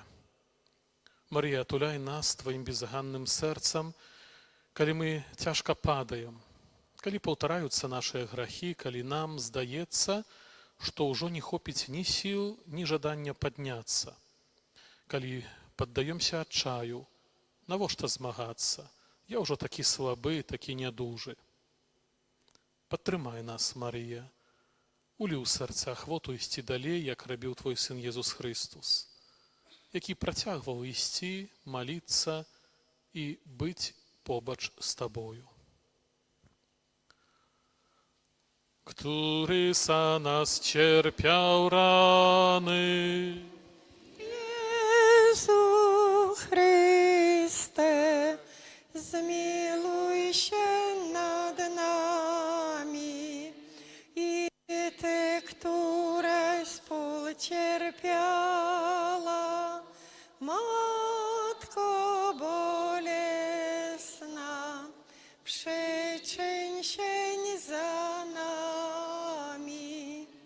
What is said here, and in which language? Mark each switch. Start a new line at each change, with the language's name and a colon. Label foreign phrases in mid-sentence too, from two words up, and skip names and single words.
Belarusian: Марыя, атуляй нас Тваім безганным сэрцам, калі мы цяжка падаем, калі паўтараюцца нашыя грахі, калі нам здаецца, што ўжо не хопіць ні сіл, ні жадання падняцца, калі паддаёмся адчаю, навошта змагацца, я ўжо такі слабы, такі нядужы. Падтрымай нас, Марыя, улі ў сэрца ахвоту ісці далей, як рабіў Твой сын Езус Христус, які працягваў ісці, маліцца і быць побач з Табою.
Polish: Który za nas cierpiał rany. Jezu Chryste, zmiłuj się nad nami i Ty, któraś ból cierpiała, Matko bolesna, przyczyń się za nami.